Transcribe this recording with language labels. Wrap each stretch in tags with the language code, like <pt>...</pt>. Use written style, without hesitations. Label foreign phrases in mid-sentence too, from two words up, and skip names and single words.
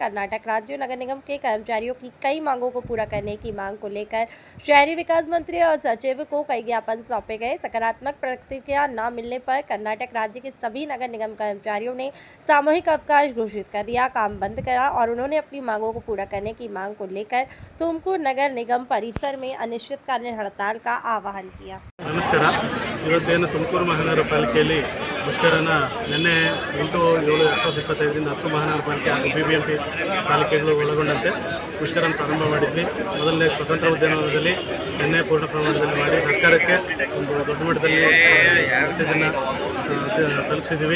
<hi>कर्नाटक राज्य नगर निगम के कर्मचारियों की कई मांगों को पूरा करने की मांग को लेकर शहरी विकास मंत्री और सचिव को कई ज्ञापन सौंपे गए। सकारात्मक प्रतिक्रिया न मिलने पर कर्नाटक राज्य के सभी नगर निगम कर्मचारियों ने सामूहिक अवकाश घोषित कर दिया, काम बंद करा और उन्होंने अपनी मांगों को पूरा करने की मांग को लेकर तुमकुर नगर निगम परिसर में अनिश्चितकालीन हड़ताल का आह्वान किया।</hi> <kn>ನಮಸ್ಕಾರ. ಇವತ್ತೇನು ತುಮಕೂರು ಮಹಾನಗರ ಪಾಲಿಕೆಯಲ್ಲಿ ಮುಷ್ಕರನ ನಿನ್ನೆ 8/7/2025 10 ಮಹಾನಗರ ಪಾಲಿಕೆ ಹಾಗೂ BBMP ಪಾಲಿಕೆಗಳು ಒಳಗೊಂಡಂತೆ ಮುಷ್ಕರನ ಪ್ರಾರಂಭ ಮಾಡಿದ್ವಿ. ಮೊದಲನೇ ಸ್ವತಂತ್ರ ಉದ್ಯಾನವನದಲ್ಲಿ ನಿನ್ನೆ ಪೂರ್ಣ ಪ್ರಮಾಣದಲ್ಲಿ ಮಾಡಿ ಸರ್ಕಾರಕ್ಕೆ ಒಂದು ದೊಡ್ಡ ಮಟ್ಟದಲ್ಲಿ ಮೆಸೇಜನ್ನು ತಲುಪಿಸಿದ್ದೀವಿ.</kn>